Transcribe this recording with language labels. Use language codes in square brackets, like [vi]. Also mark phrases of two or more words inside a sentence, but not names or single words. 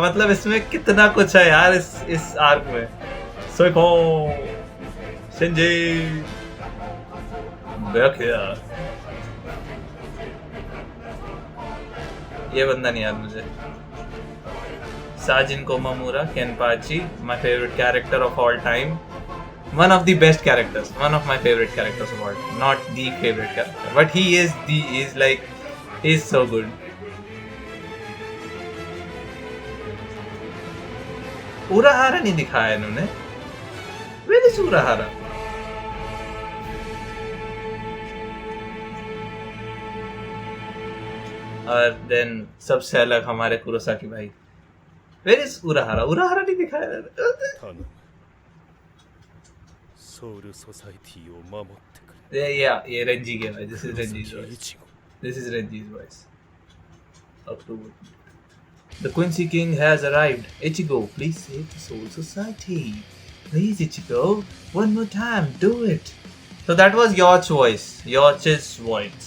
[hi] मतलब इसमें कितना कुछ है यार इस आर्क में। सोइको, शिंजी, बैकिया, ये बंदा नहीं याद मुझे। [en] साजिन कोमामुरा, केनपाची, my favorite character of all time. One of the best characters, one of my favorite characters of all time. Not the favorite character, but he's so good. [hi] उराहारा नहीं दिखाया इन्होंने। [en] Where is [hi] उराहारा? और then सबसे अलग हमारे कुरोसाकी भाई। [en] Where is [hi] उराहारा? उराहारा नहीं दिखाया। [ja] सोल सोसाइटी を守ってくれ。 [en] Yeah, Renji [hi] के भाई। [en] This is Renji's voice. This is Renji's voice. October. The Quincy King has arrived. Ichigo, please save the Soul Society. Please, Ichigo, one more time, do it. So that was Yoch's voice. Yoch's voice.